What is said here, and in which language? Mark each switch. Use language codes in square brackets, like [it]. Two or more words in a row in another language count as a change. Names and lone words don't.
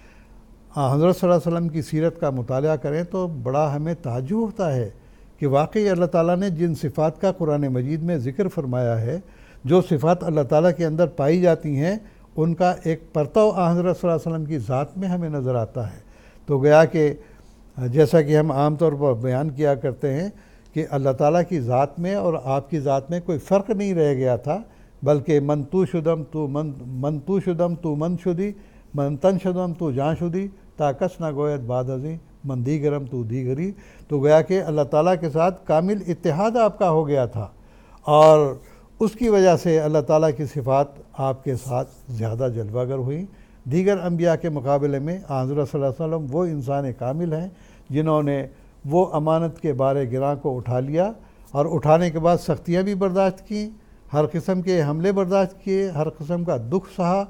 [ur] حضرت صلی اللہ علیہ وسلم کی سیرت کا مطالعہ کریں تو بڑا ہمیں تعجب ہوتا ہے کہ واقعی اللہ تعالیٰ نے جن صفات کا قرآن مجید میں ذکر فرمایا ہے، جو صفات اللہ تعالیٰ کے اندر پائی جاتی ہیں، ان کا ایک پرتو حضرت صلی اللہ علیہ وسلم کی ذات میں ہمیں نظر آتا ہے۔ تو گیا کہ جیسا کہ ہم عام طور پر بیان کیا کرتے ہیں کہ اللہ تعالیٰ کی ذات میں اور آپ کی ذات میں کوئی فرق نہیں رہ گیا تھا، بلکہ [fa] من تو شدم تو من شدی، من تن شدم تو جان شدی، تا کس نہ گوید بعد ازیں، من دیگرم تو دیگری۔ [ur] تو گیا کہ اللہ تعالیٰ کے ساتھ کامل اتحاد آپ کا ہو گیا تھا، اور اس کی وجہ سے اللہ تعالیٰ کی صفات آپ کے ساتھ زیادہ جلوہ گر ہوئیں۔ دیگر انبیاء کے مقابلے میں حضرت صلی اللہ علیہ وسلم وہ انسان کامل ہیں جنہوں نے وہ امانت کے بار گراں کو اٹھا لیا اور اٹھانے کے بعد سختیاں بھی برداشت کیں، ہر قسم کے حملے برداشت کیے، ہر قسم کا دکھ سہا،